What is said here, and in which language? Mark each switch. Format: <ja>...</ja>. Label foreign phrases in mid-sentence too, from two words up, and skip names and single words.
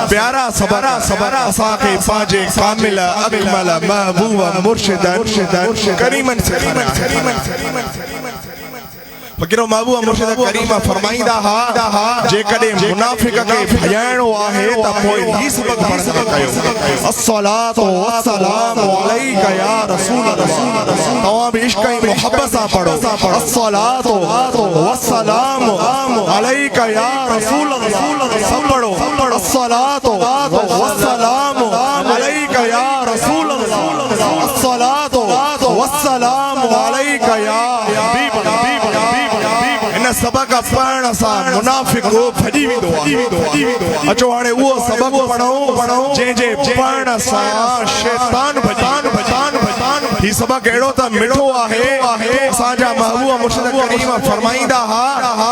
<sd>प्यारा सबक असांखे पंहिंजे कामिल अकमल महबूब मुर्शिद करीमन सेखारिया फ़कीरो महबूब मुर्शिद करीम फरमाईंदा हा जेकॾहिं मुनाफ़िक़ खे भॼाइणो आहे त पोइ ही सबक पढ़ंदा कयो</sd> <ar>الصلاة والسلام عليك يا رسول الله</ar> <sd>तव्हां बि इश्क़ ऐं मुहब्बत सां पढ़ो</sd> <ar>الصلاة والسلام عليك يا رسول الله</ar> <sd>सब पढ़ो</sd> <ar>الصلاة والسلام عليك يا رسول الله الصلاة والسلام عليك يا حبيب</ar> <sd>सबक पढ़ण सां मुनाफिक भॼी वेंदो आहे अचो हाणे उहो सबक पढ़ूं जंहिंजे पढ़ण सां शैतान ही सबक अहिड़ो त मिठो आहे असांजा महबूब मुर्शिद करीम फरमाईंदा हा</sd>